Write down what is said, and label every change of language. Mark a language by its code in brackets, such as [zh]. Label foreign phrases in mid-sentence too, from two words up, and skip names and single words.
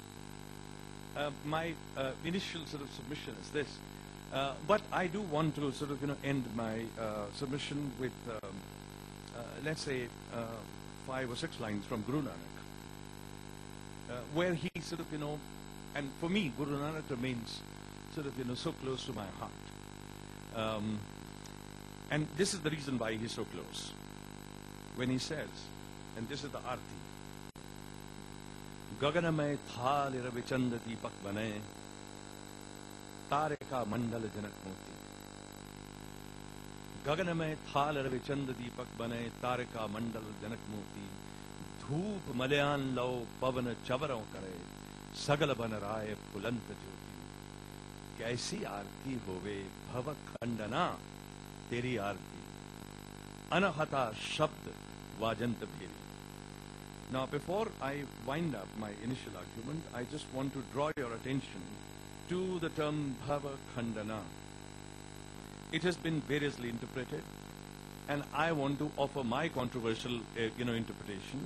[en] My initial sort of submission is this, but I do want to sort of end my submission with let's say 5 or 6 lines from Guru Nanak, where he sort of and for me Guru Nanak remains sort of so close to my heart. And this is the reason why he's so close. When he says, and this is the arti, [pa] ਗਗਨਮੈ ਥਾਲ ਰਵਿਚੰਦ ਦੀਪਕ ਬਨੇ, ਤਾਰਿਕਾ ਮੰਡਲ ਜਨਕ ਮੋਤੀ. ਗਗਨਮੈ ਥਾਲ ਰਵਿਚੰਦ ਦੀਪਕ ਬਨੇ, ਤਾਰਿਕਾ ਮੰਡਲ ਜਨਕ ਮੋਤੀ. ਧੂਪ ਮਲਆਨ ਲੌ ਪਵਣ ਚਵਰੋ ਕਰੇ, ਸਗਲ ਬਨਰਾਇ ਫੂਲੰਤ ਜੋਤੀ. ਕੈਸੀ ਆਰਤੀ ਹੋਵੇ ਭਵ ਖੰਡਨਾ ਤੇਰੀ ਆਰਤੀ ਅਨਹਤਾ ਸ਼ਬਦ ਵਾਜੰਤ ਭੇਰੀ. [en] Now, before I wind up my initial argument, I just want to draw your attention to the term [pa] ਭਵ ਖੰਡਨਾ. [en] It has been variously interpreted, and I want to offer my controversial, interpretation.